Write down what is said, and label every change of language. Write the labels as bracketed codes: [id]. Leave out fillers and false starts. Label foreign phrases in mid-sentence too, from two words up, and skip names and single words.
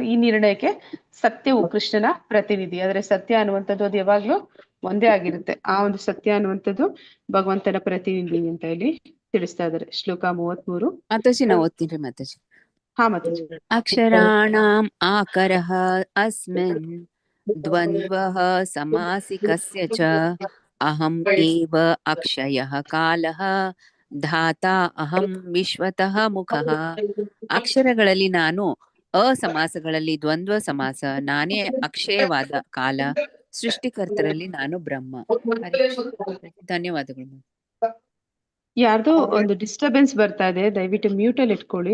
[kn] ಈ ನಿರ್ಣಯಕ್ಕೆ ಸತ್ಯವು ಕೃಷ್ಣನ ಪ್ರತಿನಿಧಿ. ಆದ್ರೆ ಸತ್ಯ ಅನ್ನುವಂಥದ್ದು ಅದು ಯಾವಾಗ್ಲೂ ಒಂದೇ ಆಗಿರುತ್ತೆ. ಆ ಒಂದು ಸತ್ಯ ಅನ್ನುವಂಥದ್ದು ಭಗವಂತನ ಪ್ರತಿನಿಧಿ ಅಂತ ಇಲ್ಲಿ ತಿಳಿಸ್ತಾ ಇದ್ದಾರೆ. ಶ್ಲೋಕ 33. ಮಾತಾಜಿ ನಾವು ಓದ್ತೀನಿ ಮಾತಾಜಿ. ಹಾ ಮಾತಾಜಿ. [sa] ಅಕ್ಷರಾಣಾಂ ಆಕರಃ ಅಸ್ಮಿನ್ ದ್ವಂದ್ವಃ ಸಮಾಸಿಕಸ್ಯ ಚ ಅಹಂ ಏವ ಅಕ್ಷಯಃ ಕಾಲಃ ಧಾತಾ ಅಹಂ ವಿಶ್ವತಃ ಮುಖಃ. [kn] ಅಕ್ಷರಗಳಲ್ಲಿ ನಾನು, ಅಸಮಾಸಗಳಲ್ಲಿ ದ್ವಂದ್ವ ಸಮಾಸ, ನಾನೇ ಅಕ್ಷಯವಾದ ಕಾಲ, ಸೃಷ್ಟಿಕರ್ತರಲ್ಲಿ ನಾನು ಬ್ರಹ್ಮ. ಧನ್ಯವಾದಗಳು. ಯಾರ್ದೋ ಒಂದು ಡಿಸ್ಟರ್ಬೆನ್ಸ್ ಬರ್ತಾ ಇದೆ, ದಯವಿಟ್ಟು ಮ್ಯೂಟ್ ಅಲ್ಲಿ ಇಟ್ಕೊಳ್ಳಿ.